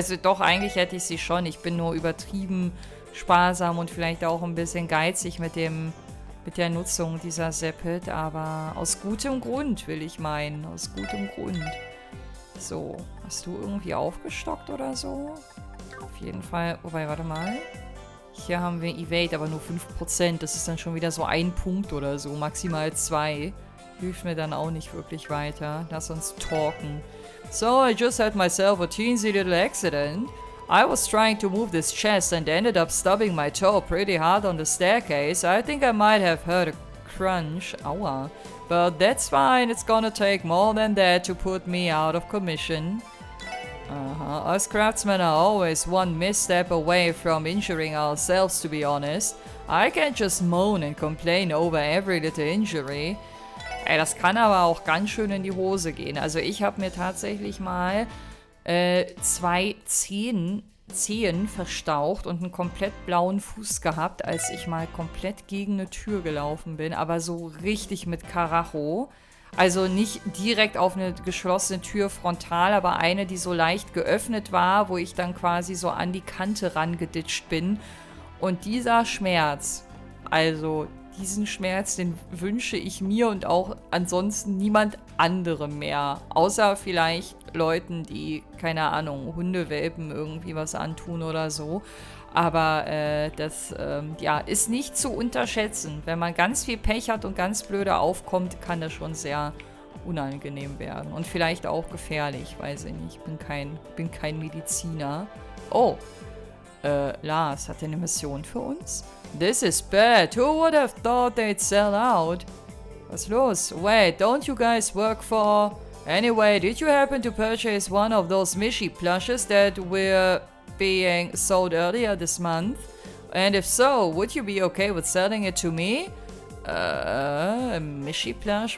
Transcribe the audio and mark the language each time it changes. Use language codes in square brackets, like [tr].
[de] Also doch, eigentlich hätte ich sie schon. Ich bin nur übertrieben sparsam und vielleicht auch ein bisschen geizig mit der Nutzung dieser Sepit, aber aus gutem Grund, will ich meinen. Aus gutem Grund. So, hast du irgendwie aufgestockt oder so? Auf jeden Fall, wobei, warte mal. Hier haben wir Evade, aber nur 5%. Das ist dann schon wieder so 1 Punkt oder so, maximal 2. Hilft mir dann auch nicht wirklich weiter. Lass uns talken. [en] So, I just had myself a teensy little accident. I was trying to move this chest and ended up stubbing my toe pretty hard on the staircase. I think I might have heard a crunch. Aua. But that's fine. It's gonna take more than that to put me out of commission. Us craftsmen are always one misstep away from injuring ourselves, to be honest. I can't just moan and complain over every little injury. [de] Ey, das kann aber auch ganz schön in die Hose gehen. Also ich habe mir tatsächlich mal 2 Zehen verstaucht und einen komplett blauen Fuß gehabt, als ich mal komplett gegen eine Tür gelaufen bin. Aber so richtig mit Karacho. Also nicht direkt auf eine geschlossene Tür frontal, aber eine, die so leicht geöffnet war, wo ich dann quasi so an die Kante rangeditscht bin. Und dieser Schmerz, also diesen Schmerz, den wünsche ich mir und auch ansonsten niemand anderem mehr. Außer vielleicht Leuten, die, keine Ahnung, Hundewelpen irgendwie was antun oder so. Aber das ist nicht zu unterschätzen. Wenn man ganz viel Pech hat und ganz blöde aufkommt, kann das schon sehr unangenehm werden. Und vielleicht auch gefährlich, weiß ich nicht. Ich bin kein Mediziner. Oh, Lars, hat er eine Mission für uns? [en] This is bad. Who would have thought they'd sell out? [de] Was los? [en] Wait, don't you guys work for... Anyway, did you happen to purchase one of those Mishi plushes that were being sold earlier this month? And if so, would you be okay with selling it to me? A Mishi plush?